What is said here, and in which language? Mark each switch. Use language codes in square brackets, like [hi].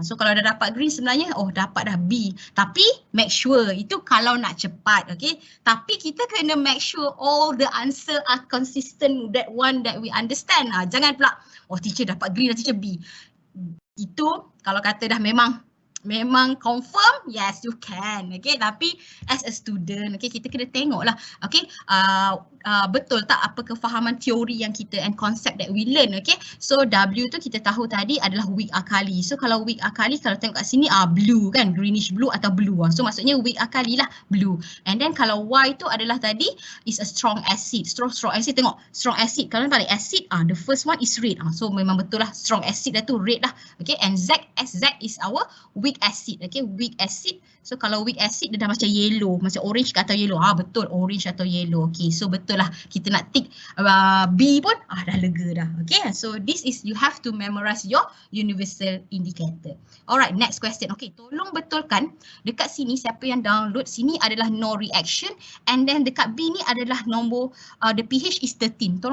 [ms] So kalau dah dapat green sebenarnya dapat dah B. Tapi make sure itu kalau nak cepat, okay. Tapi kita kena [en] make sure all the answer are consistent, that one that we understand. [ms] Jangan pula teacher dapat green dan teacher B. Itu kalau kata dah memang confirm, [en] yes you can, [ms] okay. Tapi [en] as a student, [ms] okay, kita kena tengok lah, okay, betul tak apa kefahaman teori yang kita [en] and concept that we learn, [ms] okay. So W tu kita tahu tadi adalah weak alkali. So kalau weak alkali, kalau tengok kat sini blue kan, greenish blue atau blue. [en] So [ms] maksudnya [en] weak alkali lah, blue. And then [ms] kalau Y tu adalah tadi [en] is a strong acid. Strong acid, [ms] tengok [en] strong acid, [ms] kalau balik [en] acid, the first one is red. [ms] So memang betul lah, strong acid dah tu red lah, okay. [en] And Z is our weak acid, okay, weak acid. [ms] So kalau weak acid dia dah macam yellow, macam orange atau yellow. Betul, orange atau yellow. Okay, so betul lah, kita nak tick B pun dah lega dah. [en] Okay, so this is, you have to memorize your universal indicator. Alright, next question. [ms] Okay, tolong betulkan dekat sini, siapa yang download, sini adalah [en] no reaction, [ms] and then dekat B ni adalah nombor [en] the pH is 13.